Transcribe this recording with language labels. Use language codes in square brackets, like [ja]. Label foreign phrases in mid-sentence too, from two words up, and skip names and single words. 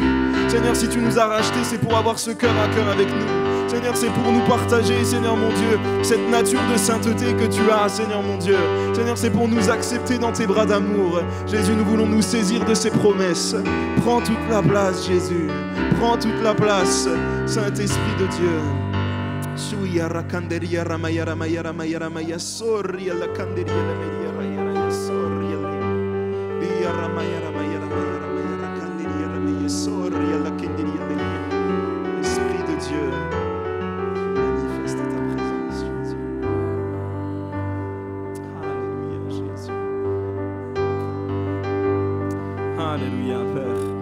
[fr] Seigneur, si tu nous as rachetés, c'est pour avoir ce cœur à cœur avec nous. Seigneur, c'est pour nous partager, Seigneur mon Dieu, cette nature de sainteté que tu as, Seigneur mon Dieu. Seigneur, c'est pour nous accepter dans tes bras d'amour. Jésus, nous voulons nous saisir de ces promesses. Prends toute la place, Jésus. Prends toute la place, Saint-Esprit de Dieu. Suyara kanderia ramaya ramaya ramaya ramaya sorri alla kanderia ramaya ramaya sorri alla bia ramaya ramaya ramaya ramaya kanderia ramaya sorri alla kanderia ramaya. Esprit de Dieu, manifeste ta présence, Jésus. Alléluia, Jésus. Alléluia, Père.